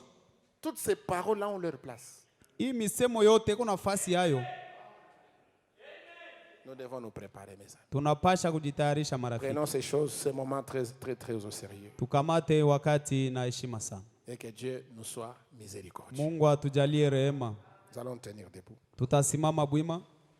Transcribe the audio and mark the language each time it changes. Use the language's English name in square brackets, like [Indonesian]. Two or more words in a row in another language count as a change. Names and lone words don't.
[French] Toutes ces paroles-là ont leur place. [Swahili] Hii misemo yote iko nafasi yayo. [French] Nous devons nous préparer, mes amis. [Swahili] Tunapasha kujitayarisha marafiki. [French] Prenons ces choses, ces moments très, très, très au sérieux. [Swahili] Tukamate wakati na heshima sana. [French] Et que Dieu nous soit miséricordieux. [Swahili] Mungu atujalie rehema. [French] Nous allons tenir debout. [Swahili] Tutasimama bwima.